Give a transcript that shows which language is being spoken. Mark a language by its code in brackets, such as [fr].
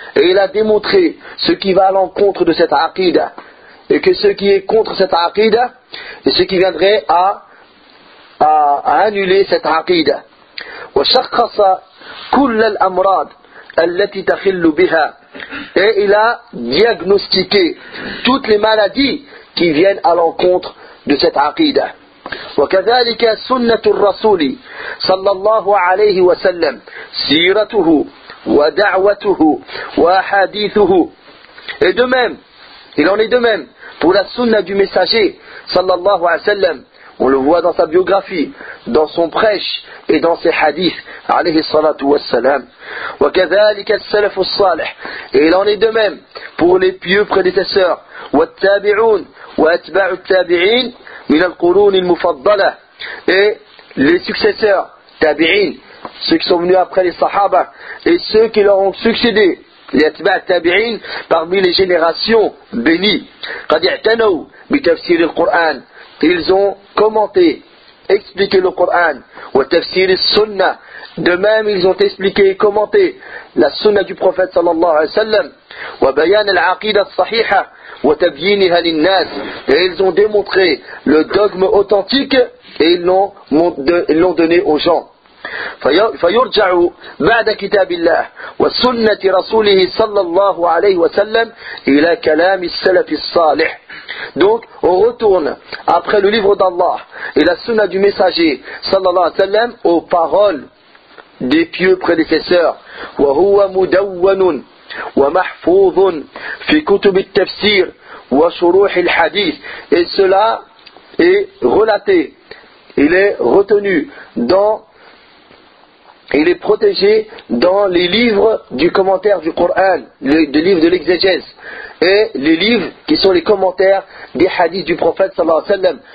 [fr] Et il a démontré ce qui va à l'encontre de cette aqida, et que ce qui est contre cette aqida, et ce qui viendrait à annuler cette aqida. [ar] وَشَخَّصَ كُلَّ الْأَمْرَادِ الَّتِي تَخِلُّ بِهَا. [fr] Et il a diagnostiqué toutes les maladies qui viennent à l'encontre de cette aqida. [ar] وكذلك سنة الرسول صلى الله عليه وسلم سيرته ودعوته وحديثه. [fr] Et de même, il en est de même pour la sunna du messager [ar] صلى الله عليه وسلم. [fr] On le voit dans sa biographie, dans son prêche et dans ses hadiths [ar] عليه الصلاة والسلام. وكذلك السلف الصالح. [fr] Et il en est de même pour les pieux prédécesseurs [ar] والتابعون وأتباع التابعين من القرون المفضلة. [fr] Et les successeurs, tabi'in, ceux qui sont venus après les sahaba, et ceux qui leur ont succédé, les atba' tabi'in, parmi les générations bénies. [ar] قد اعتنوا بتفسير القرآن. [fr] Ils ont commenté, expliqué le Coran, ou tafsir sunnah. De même, ils ont expliqué et commenté la sunnah du prophète [ar] sallallahu alayhi wa sallam, wa bayan al-aqida sahiha. [fr] Et ils ont démontré le dogme authentique et ils l'ont donné aux gens. [ar] فَيُرْجَعُ بَعْدَ كِتَابِ اللَّهِ وَسُنَّةِ رَسُولِهِ صَلَّى اللَّهُ عَلَيْهِ وَسَلَّمْ إِلَى كَلَامِ السَّلَفِ الصَّالِحِ. [fr] Donc on retourne après le livre d'Allah et la sunna du messager [ar] sallallahu alayhi wa sallam [fr] aux paroles des pieux prédécesseurs. [ar] وَهُوَ مُدَوَّنٌ ومحفوظ في كتب التفسير وشروح الحديث. [fr] Et cela est relaté, il est retenu dans, il est protégé dans les livres du commentaire du Coran, les livres de l'exégèse et les livres qui sont les commentaires des hadiths du prophète [ar] sallallahu alayhi wa sallam.